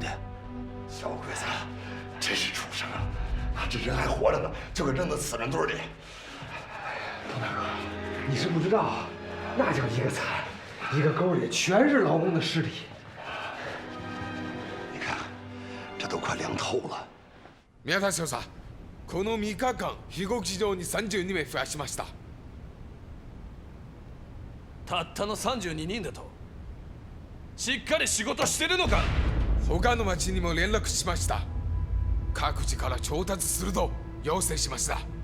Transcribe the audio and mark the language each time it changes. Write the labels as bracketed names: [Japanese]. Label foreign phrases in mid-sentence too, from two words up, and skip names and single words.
[Chinese] 小鬼子，真是畜生啊！这人还活着呢，就给扔到死人堆里。佟大哥，你是不知道，那叫一个惨，一个沟里全是劳工的尸体。你看，这都快凉透了。 [Japanese] 宮田少佐、この3日間被告場に32名増やしました。たったの32人だと。しっかり仕事してるのか。他の町にも連絡しました。各自から調達すると要請しました。